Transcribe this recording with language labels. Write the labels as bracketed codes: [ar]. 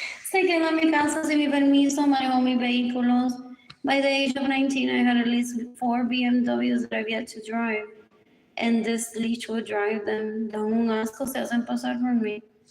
[es] Se quedó en mi casa sin mi permiso, manejó mis vehículos. [en] By the age of 19, I had at least 4 BMWs that I've yet to drive. And this leech would drive them. [es] Dan un asco, se hacen pasar por mí.